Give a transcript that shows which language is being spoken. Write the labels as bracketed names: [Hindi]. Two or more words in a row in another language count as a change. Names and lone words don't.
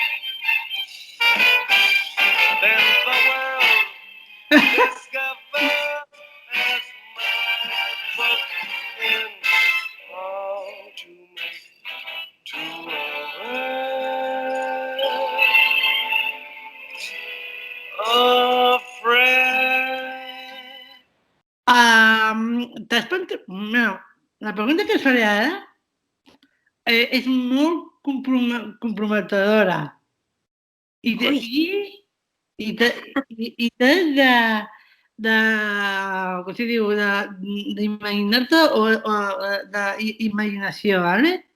[English] Then the world discovers as my book in how to make two words a friend. [Catalan] La pregunta que us faré ara és molt comprometedora i d'imaginar-te o d'imaginació, ¿vale?